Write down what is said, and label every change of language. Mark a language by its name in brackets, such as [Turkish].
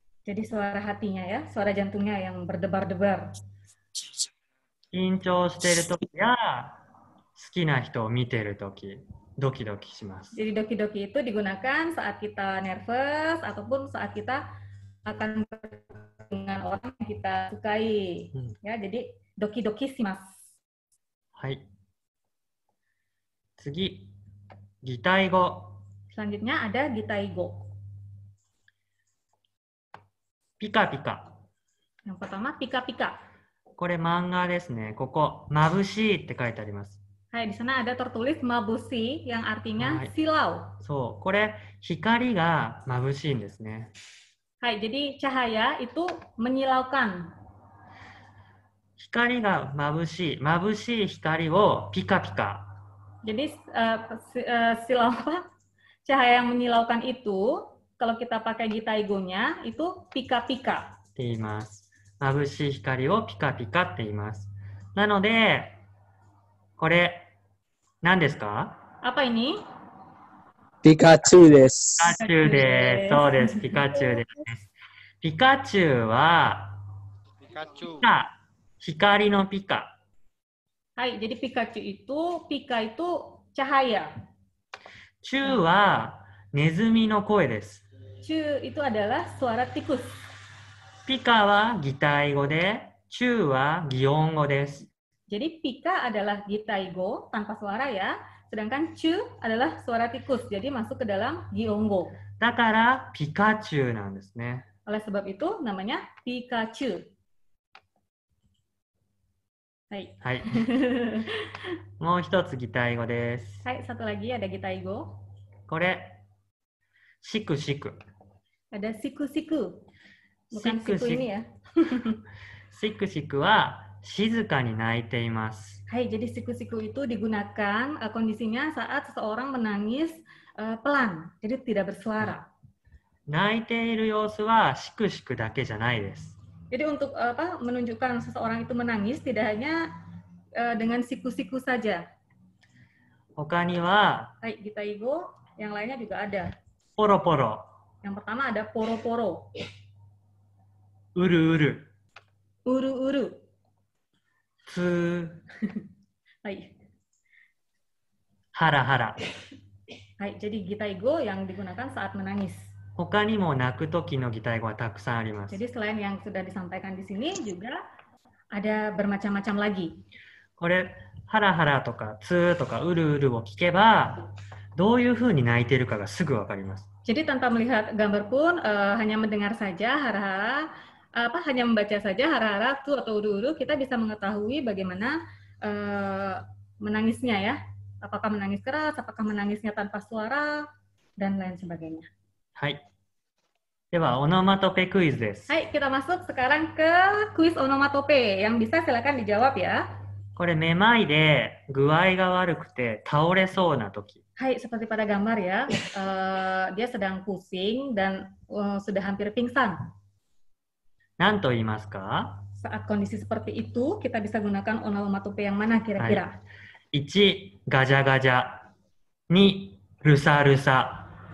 [Indonesian] Jadi suara hatinya ya, suara jantungnya yang berdebar-debar. [Japanese] 緊張しているときや好きな人を見ているとき、ドキドキします。 [Indonesian] Jadi doki doki itu digunakan saat kita nervous ataupun saat kita akan dengan orang yang kita sukai. Ya, jadi [Japanese] doki doki shimasu. はい。次、擬態語。 [Indonesian] Selanjutnya ada Gitaigo. [Japanese] ピカピカ。 [Indonesian] Yang pertama pika pika. [Japanese] これ漫画ですね。ここ、眩しいって書いてあります。 [Indonesian] Di sana ada tertulis mabushi yang artinya silau. [Japanese] そう、これ光が眩しいんですね。 [Indonesian] Jadi cahaya itu menyilaukan. [Japanese] 光が眩しい。眩しい光をピカピカ。 [Indonesian] Jadi silau cahaya yang menyilaukan itu kalau kita pakai Gitaigo-nya itu pika-pika. [Japanese] って言います。眩しい光をピカピカって言います。なので、これ、何ですか？ [Indonesian] Apa ini? [Japanese] ピカチュウです。ピカチュウです。そうです。ピカチュウです。ピカチュウは、光のピカ。 [Indonesian] Jadi Pikachu itu, pika itu cahaya. [Japanese] チュウはネズミの声です。 [Indonesian] Chu itu adalah suara tikus. [Japanese] ピカは擬態語で、チュウは擬音語です。 [Indonesian] Jadi pika adalah Gitaigo tanpa suara ya, Sedangkan chu adalah suara tikus, jadi masuk ke dalam Gihongo. [Japanese] だからピカチュウなんですね。 [Indonesian] Oleh sebab itu namanya Pikachu. Hai. [Japanese] はい。もう一つ擬態語です。 [Indonesian] Hai, satu lagi ada Gitaigo. [Japanese] これ、シクシク。 [Indonesian] Ada siku-siku. Bukan Siku-siku. siku ini ya. [Japanese] シクシクは静かに泣いています。 [Indonesian] Hai, jadi siku-siku itu digunakan kondisinya saat seseorang menangis pelan, jadi tidak bersuara. [Japanese] 泣いている様子はシクシクだけじゃないです。 [Indonesian] Jadi untuk menunjukkan seseorang itu menangis tidak hanya dengan siku-siku saja. [Japanese] 他には [Indonesian] Hai, Gitaigo, yang lainnya juga ada. [Japanese] ポロポロ、 [Indonesian] Yang pertama ada poro-poro, [Japanese] うるうる、 uru-uru. つー、 Hai. ハラハラ。 [Indonesian] Hai, jadi Gitaigo yang digunakan saat menangis. [Japanese] 他にも泣く時の擬態語はたくさんあります。 [Indonesian] Jadi selain yang sudah disampaikan di sini juga ada bermacam-macam lagi. [Japanese] これ、ハラハラとかツーとかうるうるを聞けば、どういうふうに泣いているかがすぐわかります。 [Indonesian] Jadi tanpa melihat gambar pun hanya mendengar saja hara-hara, hanya membaca saja hara-hara tu atau uru-uru, kita bisa mengetahui bagaimana menangisnya ya. Apakah menangis keras, apakah menangisnya tanpa suara, dan lain sebagainya. [Japanese] はい。では、オノマトペクイズです。 [Indonesian] Hai, kita masuk sekarang ke kuis onomatope. Yang bisa silakan dijawab ya. [Japanese] これ、めまいで具合が悪くて倒れそうな時。 [Indonesian] Hai, seperti pada gambar ya, dia sedang pusing dan sudah hampir pingsan. [Japanese] 何と言いますか？ [Indonesian] Saat kondisi seperti itu, kita bisa gunakan onomatope yang mana kira-kira? [Japanese] 1、ガジャガジャ。2、ルサルサ。